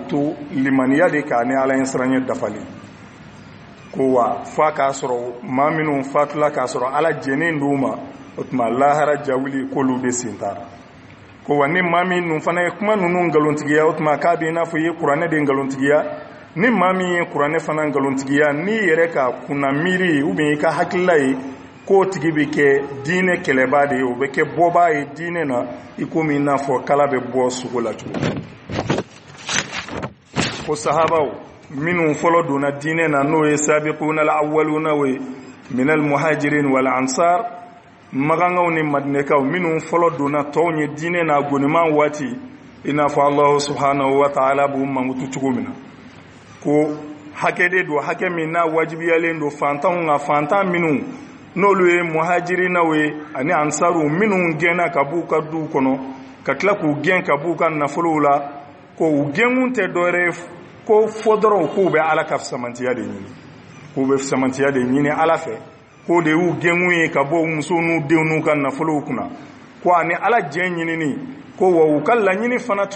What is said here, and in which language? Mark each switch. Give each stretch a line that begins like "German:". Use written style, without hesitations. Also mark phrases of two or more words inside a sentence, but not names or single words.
Bambara: to limaniya de kan ni ala ye siranɲɛ dafalen ko wa f'a k'a sɔrɔ maa minnu fatula k'a sɔrɔ ala jɛnen d'u ma o tuma lahara jawuli k'olu de sen tara ko wa ni maa min nun fana ye kuma ninnu nkalontigiya o tuma k'a bɛ i n'a fɔ i ye kuranɛ de nkalontigiya ni maa min ye kuranɛ fana nkalontigiya n'i yɛrɛ ka kunna miiri
French: ou bien
Bambara: i ka hakilila ye k'o tigi bɛ kɛ diinɛ kɛlɛbaa de ye o bɛ kɛ bɔbaa ye diinɛ na i komi i n'a fɔ kala bɛ bɔ sogo la cogo ko sahabaw minnu fɔlɔ donna diinɛ na n'o ye
Arabic: السابقون الأولون
Bambara: ye
Arabic: من المهاجرين والأنصار
Bambara: magangaw ni madinɛkaw minnu fɔlɔ donna tɔw ye diinɛ na goniman waati i n'a fɔ
Arabic: الله سبحانه وتعالى
Bambara: b'u mankutu cogo min na ko hakɛ de don hakɛ min n'a wajibiyalen don fantanw ka fantan minnu n'olu ye muhajirinaw ye ani ansaru minnu gɛnna ka b'u ka duw kɔnɔ ka tila k'u gɛn ka b'u ka nafolow la ko u gɛnkun tɛ dɔwɛrɛ ko fɔ dɔrɔn k'u bɛ ala ka fisamantiya de ɲini k'u bɛ fisamantiya de ɲini ala fɛ ko de y'u gɛnkun ye ka bɔ musow n'u denw n'u ka nafolow kunna ko ani ala jɛn ɲinini ko wa u ka laɲini fana tun